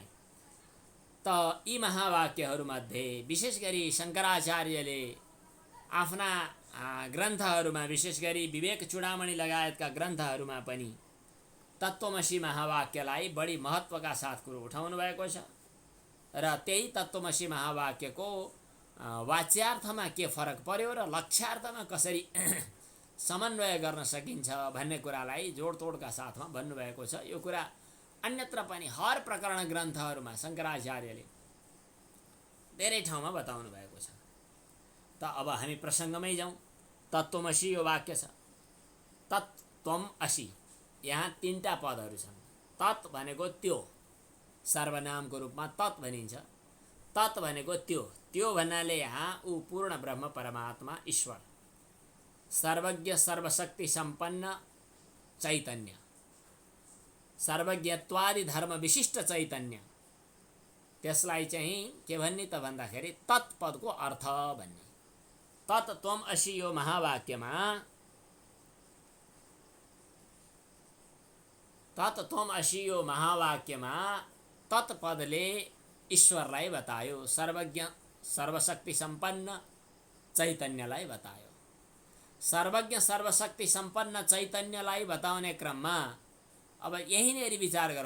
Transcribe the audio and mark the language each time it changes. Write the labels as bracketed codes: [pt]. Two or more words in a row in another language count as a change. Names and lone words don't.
[ne] त यी महावाक्यहरूमध्ये विशेष गरी शङ्कराचार्यले आफ्ना ग्रन्थहरूमा, विशेष गरी विवेक चूडामणि लगायतका ग्रन्थहरूमा पनि तत्त्वमसि महावाक्यलाई बढी महत्त्वका साथ कुरो उठाउनु भएको छ र त्यही तत्त्वमसि महावाक्यको वाच्यार्थमा के फरक पर्यो र लक्ष्यार्थमा कसरी समन्वय गर्न सकिन्छ भन्ने कुरालाई जोडतोडका साथमा भन्नुभएको छ। यो कुरा अन्यत्र पनि हर प्रकरण ग्रन्थहरूमा शङ्कराचार्यले धेरै ठाउँमा बताउनु भएको छ। त अब हामी प्रसङ्गमै जाउँ। तत्त्वमसि यो वाक्य छ। [sa] तत् त्वम असि, [ne] यहाँ तीनटा पदहरू छन्। तत् भनेको त्यो, सर्वनामको रूपमा तत् भनिन्छ। तत् भनेको त्यो, त्यो भन्नाले यहाँ ऊ पूर्ण ब्रह्म परमात्मा ईश्वर, सर्वज्ञ सर्वशक्ति सम्पन्न चैतन्य, सर्वज्ञत्वादि धर्म विशिष्ट चैतन्य। त्यसलाई चाहिँ के भन्ने त भन्दाखेरि तत्पदको अर्थ भन्ने। [sa] तत् त्वम असि [ne] यो महावाक्यमा [sa] तत् त्वम असि [ne] यो महावाक्यमा तत्पदले ईश्वरलाई बतायो, सर्वज्ञ सर्वशक्ति सम्पन्न चैतन्यलाई बतायो। सर्वज्ञ सर्वशक्ति सम्पन्न चैतन्यलाई बताउने क्रममा अब यहीँनेरि विचार गरौँ।